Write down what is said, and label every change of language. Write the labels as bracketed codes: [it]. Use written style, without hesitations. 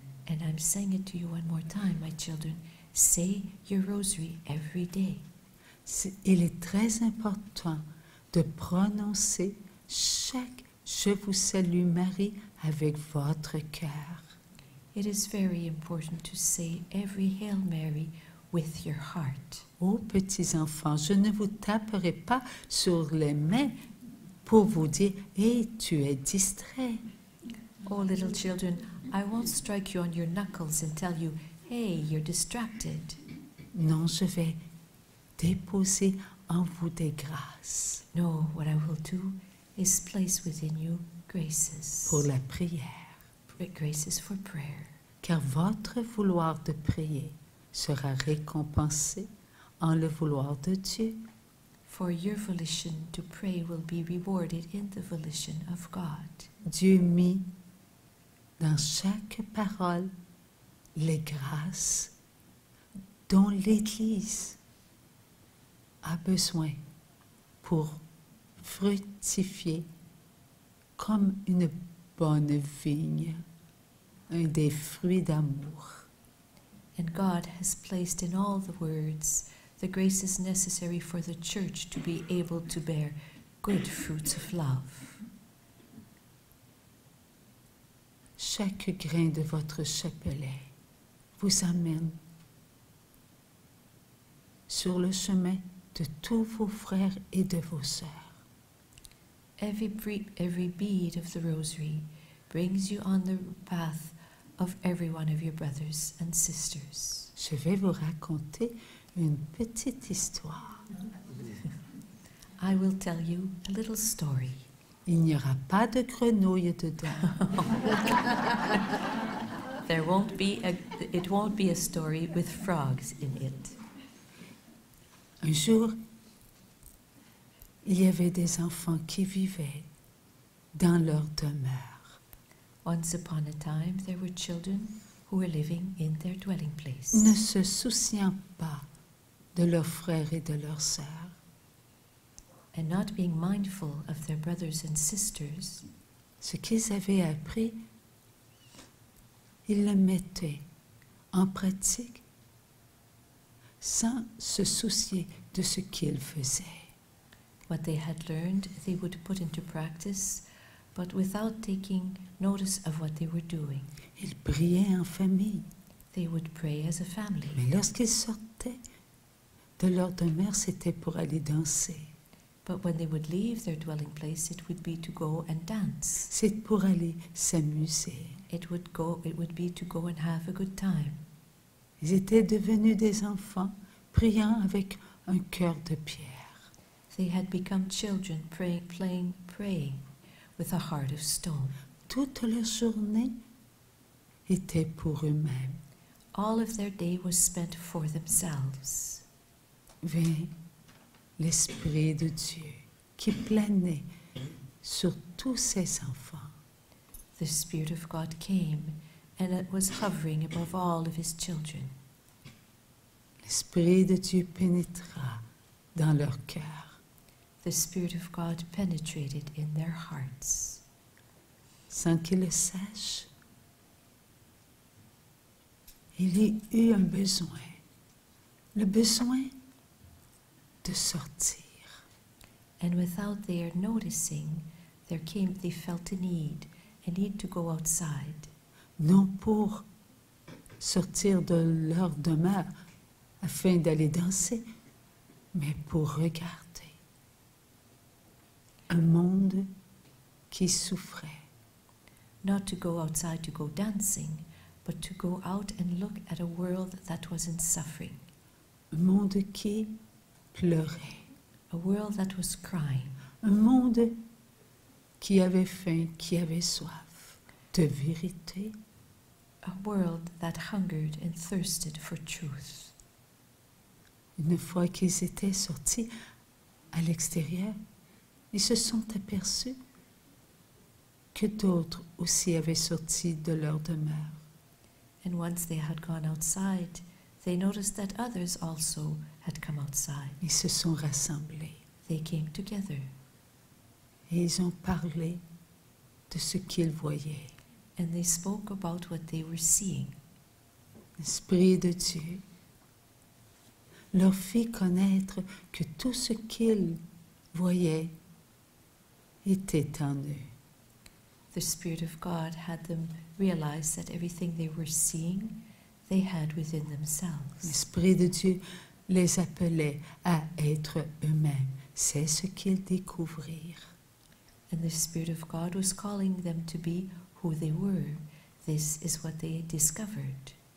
[en] And I'm saying it to you one more time, my children. Say your rosary every day. [fr] Il est très important de prononcer chaque Je vous salue Marie avec votre cœur. [en] It is very important to say every Hail Mary with your heart. [fr] Oh, petits enfants, je ne vous taperai pas sur les mains pour vous dire « Hé, tu es distrait ». [en] Oh, little children, I won't strike you on your knuckles and tell you, hey, you're distracted. [fr] Non, je vais déposer en vous des grâces [en] No, what I will do is place within you graces. [fr] pour la prière. [en] Graces for prayer. [fr] Car votre vouloir de prier sera récompensé en le vouloir de Dieu. [en] For your volition to pray will be rewarded in the volition of God. [fr] Dieu mit dans chaque parole les grâces dont l'Église a besoin pour fructifier comme une bonne vigne, des fruits d'amour. [en] And God has placed in all the words the graces necessary for the church to be able to bear good fruits of love. [fr] Chaque grain de votre chapelet vous amène sur le chemin de tous vos frères et de vos sœurs. [en] Every bead of the rosary brings you on the path of every one of your brothers and sisters. [fr] Je vais vous raconter une petite histoire. [en] I will tell you a little story. [fr] Il n'y aura pas de grenouille dedans. [en] It won't be a story with frogs in it. [fr] Un jour, il y avait des enfants qui vivaient dans leur demeure. [en] Once upon a time, there were children who were living in their dwelling place, [fr] Ne se souciant pas de leurs frères et de leurs sœurs. [en] and not being mindful of their brothers and sisters. [fr] Ce qu'ils avaient appris, ils le mettaient en pratique sans se soucier de ce qu'ils faisaient. [en] What they had learned, they would put into practice, but without taking notice of what they were doing. [fr] Ils priaient en famille, [en] They would pray as a family. [fr] mais lorsqu'ils sortaient de leur demeure, c'était pour aller danser. [en] But when they would leave their dwelling place, it would be to go and dance. [fr] C'est pour aller s'amuser. [en] It would be to go and have a good time. [fr] Ils étaient devenus des enfants priant avec un cœur de pierre. [en] They had become children praying with a heart of stone. [fr] Toute leur journée était pour eux-mêmes. [en] All of their day was spent for themselves. [fr] Vint l'Esprit de Dieu qui planait sur tous ces enfants. [en] The Spirit of God came, and it was hovering above all of His children. [fr] L'Esprit de Dieu pénétra dans leur cœur [en] The Spirit of God penetrated in their hearts. [fr] sans qu'ils le sachent. Il y eut un besoin, le besoin de sortir. [en] And without their noticing, they felt a need to go outside. [fr] Non pour sortir de leur demeure afin d'aller danser, mais pour regarder un monde qui souffrait. [en] Not to go outside to go dancing, but to go out and look at a world that was in suffering. [fr] Un monde qui pleurait. [en] A world that was crying. [fr] Un monde qui avait faim, qui avait soif de vérité. [en] A world that hungered and thirsted for truth. [fr] Une fois qu'ils étaient sortis à l'extérieur, ils se sont aperçus que d'autres aussi avaient sorti de leur demeure. [en] And once they had gone outside, They noticed that others also had come outside. [fr] Ils se sont rassemblés [en] They came together [fr] et ils ont parlé de ce qu'ils voyaient. [en] and they spoke about what they were seeing. [fr] L'Esprit de Dieu leur fit connaître que tout ce qu'ils voyaient était en eux. [en] The Spirit of God had them realize that everything they were seeing, they had within themselves. [fr] L'Esprit de Dieu les appelait à être eux-mêmes. C'est ce qu'ils découvrirent. [en] And the Spirit of God was calling them to be who they were. This is what they discovered.